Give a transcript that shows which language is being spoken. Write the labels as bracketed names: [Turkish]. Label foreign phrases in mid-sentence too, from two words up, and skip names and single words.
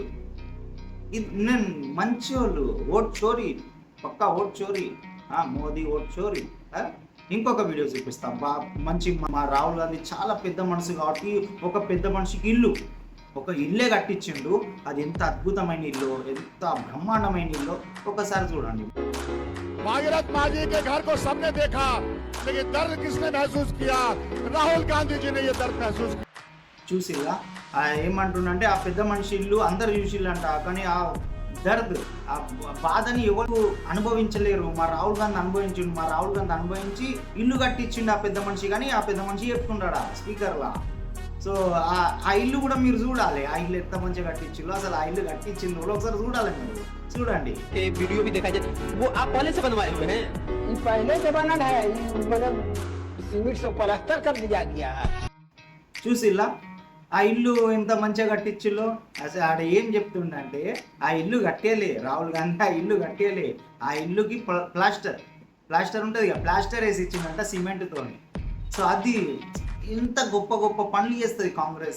[Telugu] ఇది నేను మంచి వాళ్ళు. [Hindi] वोट चोरी, पक्का वोट चोरी. [Telugu] మోదీ [Hindi] वोट चोरी. [Telugu] ఇంకొక వీడియో చూపిస్తాం. మంచి మా రాహుల్ గాంధీ చాలా పెద్ద మనసు కాబట్టి ఒక పెద్ద మనిషికి ఒక ఇల్లే కట్టించిండు. అది ఎంత అద్భుతమైన ఇల్లు, ఎంత బ్రహ్మాండమైన ఇల్లు, ఒకసారి చూడండి. [Hindi] भागीरथ मांझी के घर को सबने देखा, लेकिन दर्द किसने महसूस किया? राहुल गांधी जी ने ये दर्द महसूस किया. [Telugu] చూసిల్లా ఏమంటుండంటే, ఆ పెద్ద మనిషి ఇల్లు అందరు చూసిల్లంట, కానీ ఆ దర్ద్, ఆ బాధని ఎవరు అనుభవించలేరు. మా రాహుల్ గాంధీ అనుభవించిండు. మా రాహుల్ గాంధీ అనుభవించి ఇల్లు కట్టించిండు ఆ పెద్ద మనిషి. కానీ ఆ పెద్ద మనిషి చెప్తున్నాడా స్పీకర్లా. సో ఆ ఇల్లు కూడా మీరు చూడాలి, ఆ ఇల్లు ఎంత మంచిగా కట్టించిందో. అసలు ఆ ఇల్లు కట్టించింది ఒకసారి చూడాలి మీరు, చూడండి. [Hindi] वीडियो भी देखा जाए, वो आप पहले से बनवाए हुए हैं? पहले से बना है, मतलब सीमेंट से प्लास्टर कर दिया गया है. [Telugu] చూసిల్లా ఆ ఇల్లు ఎంత మంచిగా కట్టించిల్లో. అసలు ఆడ ఏం చెప్తుండంటే, ఆ ఇల్లు కట్టేలే రాహుల్ గాంధీ, ఆ ఇల్లు కట్టేలే. ఆ ఇల్లుకి ప్లాస్టర్ ఉంటుంది కదా, ప్లాస్టర్ వేసి ఇచ్చిందంట సిమెంట్తో. సో అది ఇంత గొప్ప గొప్ప పనులు చేస్తుంది కాంగ్రెస్.